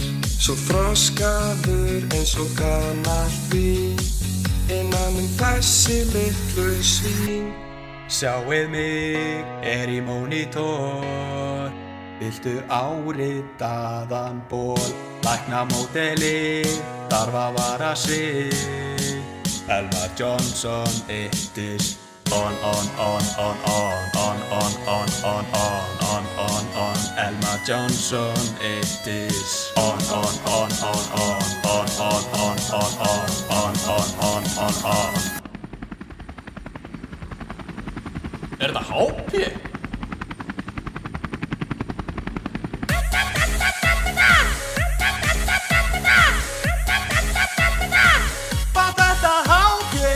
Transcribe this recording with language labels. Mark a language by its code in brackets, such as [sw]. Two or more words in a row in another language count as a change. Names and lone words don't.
[is] Svo þroskaður eins og gamalt vín, innan þessi litlu svín. Sjáið mig í mónitor, viltu áritaðan ból? Læknamódeli þarf að vara sig. [en] Elmar Johnson is on. Elmar Johnson is on. [is] Þetta HP? Var þetta HP?